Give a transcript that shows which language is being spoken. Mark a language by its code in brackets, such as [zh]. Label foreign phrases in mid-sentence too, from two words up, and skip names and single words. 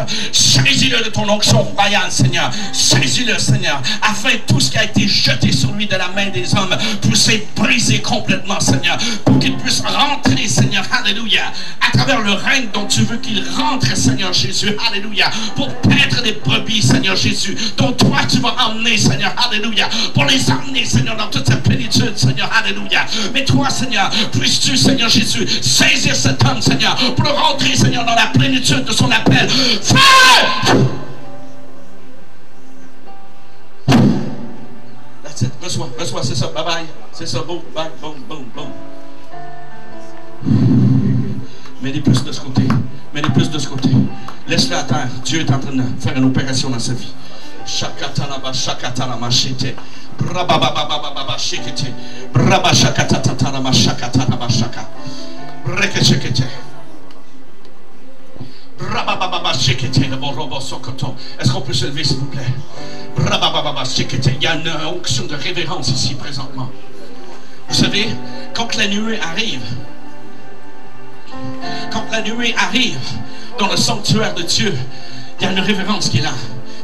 [fr] Saisis-le de ton onction royale, Seigneur. Saisis-le, Seigneur, afin que tout ce qui a été jeté sur lui de la main des hommes puisse être brisé complètement, Seigneur, pour qu'il puisse rentrer, Seigneur, alléluia, à travers le règne dont tu veux qu'il rentre, Seigneur Jésus, alléluia, pour paître des brebis, Seigneur Jésus, dont toi tu vas emmener, Seigneur, alléluia, pour les emmener, Seigneur, dans toute sa plénitude, Seigneur, alléluia. Mais toi, Seigneur, puisses-tu, Seigneur Jésus, saisir cet homme, Seigneur, pour le rentrer, Seigneur, dans la plénitude de son appel. Feu! [en] That's it. [fr] Reçois, c'est ça, [en] bye bye. [fr] C'est ça, boum, bye, boum, boum, boum. Mets-les plus de ce côté. Mets-les plus de ce côté. Laisse-le à terre. Dieu est en train de faire une opération dans sa vie. Shakatalaba, shakatalama, shete. Brabababababa, shekete. Braba, shakatatalama, shakatalama, shaka. Breke, shekete. Est-ce qu'on peut se lever, s'il vous plaît? Il y a une onction de révérence ici présentement. Vous savez, quand la nuée arrive, dans le sanctuaire de Dieu, il y a une révérence qui est là.